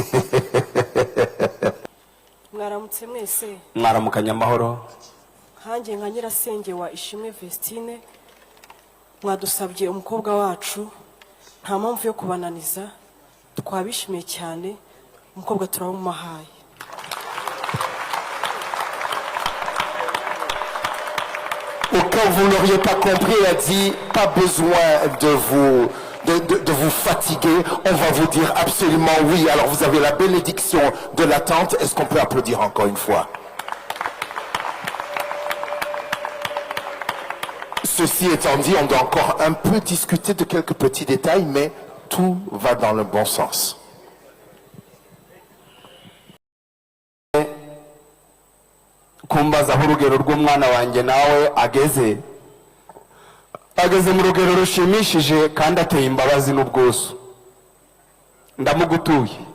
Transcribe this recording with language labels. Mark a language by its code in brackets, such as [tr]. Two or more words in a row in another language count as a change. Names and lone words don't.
[rw] Mwaramutse mwese. Mwaramukanye amahoro. Hanjye nka nyirasenge wa Ishimwe Vestine, mwadusabye umukobwa wacu, nta mpamvu yo kubananiza, twabishimiye cyane, umukobwa turabumuhaye. [fr] Au cas où vous n'auriez pas compris, elle a dit pas besoin de vous de vous fatiguer, on va vous dire absolument oui. Alors vous avez la bénédiction de l'attente. Est-ce qu'on peut applaudir encore une fois? Ceci étant dit, on doit encore un peu discuter de quelques petits détails, mais tout va dans le bon sens. [rw] kumbaza aho urugero rw'umwana wanjye nawe ageze mu rugero rushimishije kandi ateye imbabazi n'ubwuzu. Ndamugutuye.